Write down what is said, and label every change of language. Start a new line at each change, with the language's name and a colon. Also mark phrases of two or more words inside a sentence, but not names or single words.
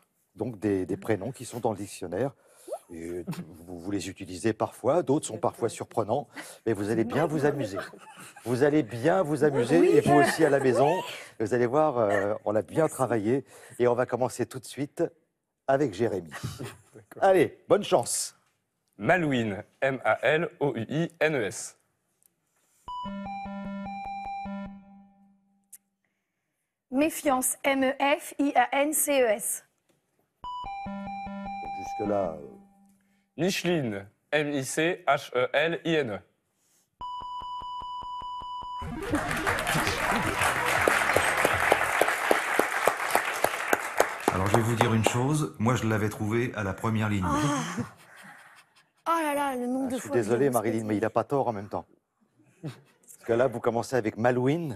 French: Donc des prénoms qui sont dans le dictionnaire. Et vous les utilisez parfois, d'autres sont parfois surprenants, mais vous allez bien vous amuser. Vous allez bien vous amuser, et vous aussi à la maison. Vous allez voir, on a bien travaillé, et on va commencer tout de suite avec Jérémy. Allez, bonne chance. Malouine, M-A-L-O-U-I-N-E-S. Méfiance, M-E-F-I-A-N-C-E-S. Donc jusque-là, Micheline, M-I-C-H-E-L-I-N-E. Alors je vais vous dire une chose, moi je l'avais trouvé à la première ligne. Oh là là, le nombre de je suis fois. que désolé j'ai Marilyn, mais il n'a pas tort en même temps. Parce que là, vous commencez avec Malouine.